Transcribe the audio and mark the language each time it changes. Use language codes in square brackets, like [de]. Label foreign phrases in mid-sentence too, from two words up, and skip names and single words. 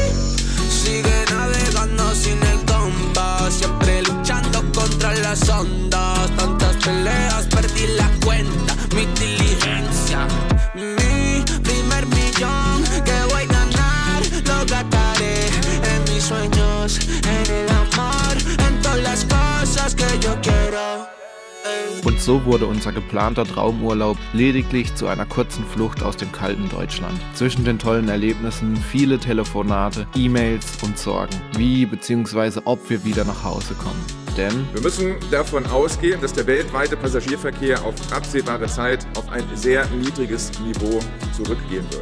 [es] Sigue navegando sin el compás, siempre luchando contra las ondas, tantas peleas, perdí la cuenta, mi diligencia. Mi primer millón que voy a ganar, lo gastaré en mis sueños, en el amor, en todas las cosas que yo quiero. [de] Und so wurde unser geplanter Traumurlaub lediglich zu einer kurzen Flucht aus dem kalten Deutschland. Zwischen den tollen Erlebnissen viele Telefonate, E-Mails und Sorgen, wie bzw. ob wir wieder nach Hause kommen. Denn wir müssen davon ausgehen, dass der weltweite Passagierverkehr auf absehbare Zeit auf ein sehr niedriges Niveau zurückgehen wird.